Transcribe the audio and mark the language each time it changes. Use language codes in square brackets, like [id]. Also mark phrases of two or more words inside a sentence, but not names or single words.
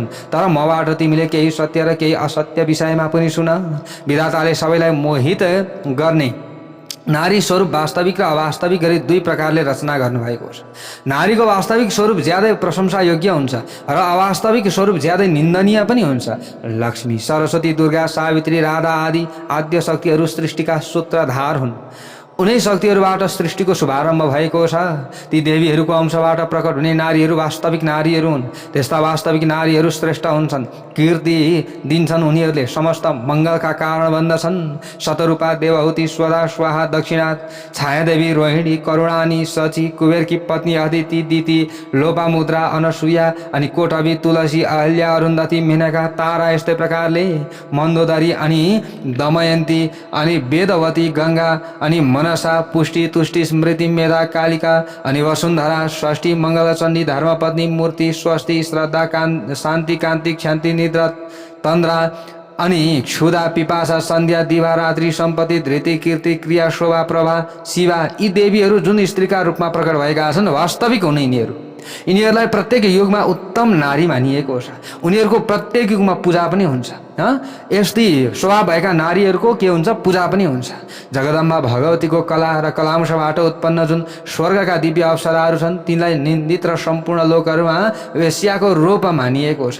[ne] तर मबाट तिमीले केही सत्य र केही असत्य विषयमा पनि सुन। विधाताले सबैलाई मोहित गर्ने नारी स्वरूप वास्तविक र अवास्तविक गरी दुई प्रकारले रचना गर्नुभएको छ। नारीको वास्तविक स्वरूप ज्यादै प्रशंसा योग्य हुन्छ र अवास्तविक स्वरूप ज्यादै निन्दनीय पनि हुन्छ। लक्ष्मी, सरस्वती, दुर्गा, सावित्री, राधा आदि आद्य शक्तिहरू सृष्टिका सूत्रधार हुन्। उनै शक्तिहरूबाट सृष्टिको शुभारम्भ भएको छ। ती देवीहरूको अंशबाट प्रकट हुने नारीहरू वास्तविक नारीहरू हुन्। त्यस्ता वास्तविक नारीहरू श्रेष्ठ हुन्छन्, कीर्ति दिन्छन्। उनीहरूले समस्त मङ्गलका कारण बन्दछन्। शतरूपा, देवहूति, स्वदा, स्वाहा, दक्षिणा, छायादेवी, रोहिणी, करुणानी, सची, कुबेरकी पत्नी अदिति, दिति, लोपामुद्रा, अनसुया अनि कोटवी, तुलसी, अहल्या, अरुन्धती, मेनका, तारा, यस्तै प्रकारले मन्दोदरी अनि दमयन्ती अनि वेदवती, गङ्गा अनि मनसा, पुष्टि, तुष्टि, स्मृति, मेधा, कालिका अनि वसुन्धरा, षष्ठी, मङ्गलचण्डी, धर्मपत्नी, मूर्ति, स्वस्ति, श्रद्धा, शान्ति, कान्ति, क्षान्ति, निद्रा, तन्द्रा अनि क्षुधा, पिपासा, सन्ध्या, दिवा, रात्रि, सम्पत्ति, धृति, कीर्ति, क्रिया, शोभा, प्रभा, शिवा, यी देवीहरू जुन स्त्रीका रूपमा प्रकट भएका छन्, वास्तविक हुन् यिनीहरू। यिनीहरूलाई प्रत्येक युगमा उत्तम नारी मानिएको छ। उनीहरूको प्रत्येक युगमा पूजा पनि हुन्छ। यस्तै स्वभाव भएका नारीहरूको के हुन्छ? पूजा पनि हुन्छ। जगदम्बा भगवतीको कला र कलांशबाट उत्पन्न जुन स्वर्गका दिव्य अप्सराहरू छन्, तिनलाई निन्दित र सम्पूर्ण लोकहरूमा वेश्याको रूप मानिएको छ।